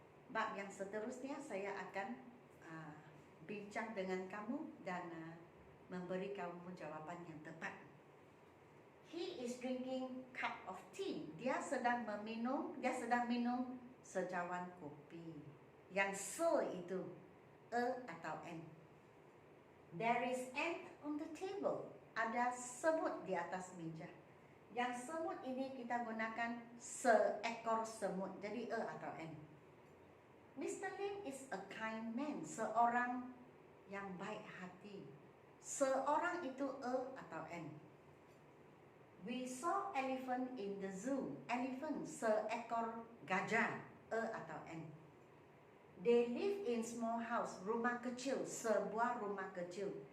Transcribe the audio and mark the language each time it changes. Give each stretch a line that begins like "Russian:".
Malay: Bab yang seterusnya saya akan bincang dengan kamu dan memberi kamu jawapan yang tepat.
English: He is drinking cup of tea.
Malay: Dia sedang minum secawan kopi. Yang se itu atau N.
English: There is ant on the table.
Malay: Ada semut di atas meja. Yang semut ini kita gunakan seekor semut. Jadi atau N. Mr.
English: Lim is a kind man.
Malay: Seorang yang baik hati. Seorang itu atau N.
English: We saw elephant in the zoo. Elephant,
Malay: seekor gajah.
English: Atau N. They live in small house.
Malay: Rumah kecil, sebuah rumah kecil.